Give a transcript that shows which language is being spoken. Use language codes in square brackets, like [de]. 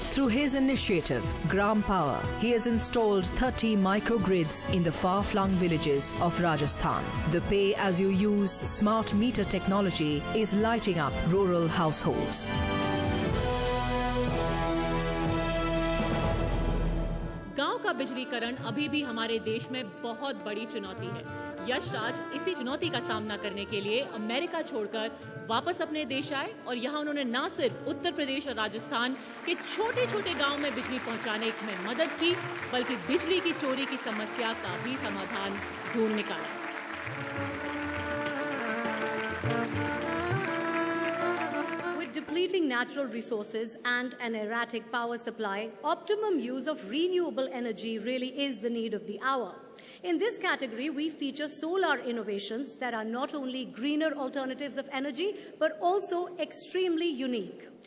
[en] Through his initiative, Gram Power, he has installed 30 microgrids in the far-flung villages of Rajasthan. The pay-as-you-use smart meter technology is lighting up rural households. [hi] गांव का बिजलीकरण अभी भी हमारे देश में बहुत बड़ी चुनौती है। यशराज इसी चुनौती का सामना करने के लिए अमेरिका छोड़कर वापस अपने देश आए और यहाँ उन्होंने न सिर्फ उत्तर प्रदेश और राजस्थान के छोटे छोटे गांव में बिजली पहुंचाने में मदद की, बल्कि बिजली की चोरी की समस्या का भी समाधान ढूंढ निकाला। [en] Depleting natural resources and an erratic power supply, optimum use of renewable energy really is the need of the hour. In this category, we feature solar innovations that are not only greener alternatives of energy, but also extremely unique.